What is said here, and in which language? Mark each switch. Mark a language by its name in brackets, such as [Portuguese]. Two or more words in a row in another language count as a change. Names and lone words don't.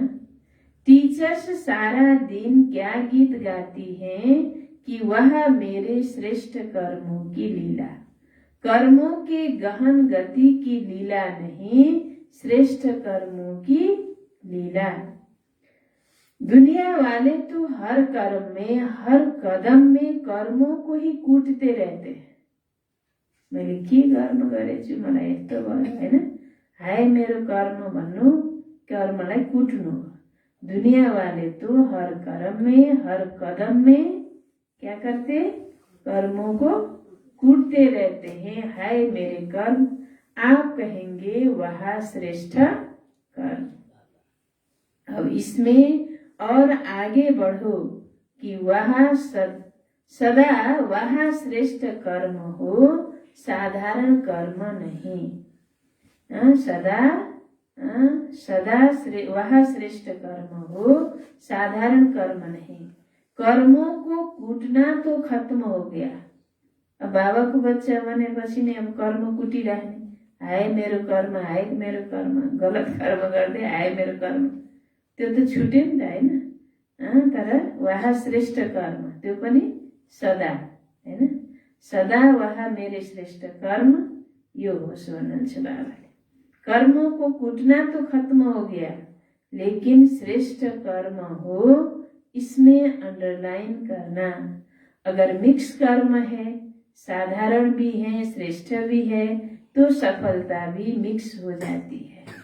[Hindi] टीचर्स सारा दिन क्या गीत गाती हैं कि वह मेरे श्रेष्ठ कर्मों की लीला, कर्मों के गहन गति की लीला नहीं, श्रेष्ठ कर्मों की लीला। दुनिया वाले तो हर कर्म में, हर कदम में कर्मों को ही कूटते रहते हैं। [Nepali] मैले के कर्म गरेछु, मलाई यस्तो भयो हैन, हाय मेरो कर्म भन्नु, कर्मलाई कुट्नु। [Hindi] दुनिया वाले तो हर कर्म में, हर कदम में क्या करते, कर्मों को कूटते रहते हैं। हाय मेरे कर्म, आप कहेंगे वह श्रेष्ठ कर्म। अब इसमें और आगे बढ़ो कि वह सदा वह श्रेष्ठ कर्म हो, साधारण कर्म नहीं। सदा वह श्रेष्ठ कर्म हो, साधारण कर्म नहीं। कर्मों को कूटना तो खत्म हो गया। [Nepali] अब बाबा को बच्चा भनेपछि नि अब कर्म कुटिराख्ने, हाय मेरो कर्म, हाय मेरो कर्म, गलत कर्म गर्दै हाय मेरो कर्म, त्यो त छुट्यो नि त हैन। तर वह श्रेष्ठ कर्म त्यो पनि सदा हैन, [Hindi] सदा वह मेरे श्रेष्ठ कर्म [Nepali] यो होस् भन्नुहुन्छ बाबाले। [Hindi] कर्मों को कूटना तो खत्म हो गया, लेकिन श्रेष्ठ कर्म हो इसमें अंडरलाइन करना। अगर मिक्स कर्म है, साधारण भी है, श्रेष्ठ भी है, तो सफलता भी मिक्स हो जाती है।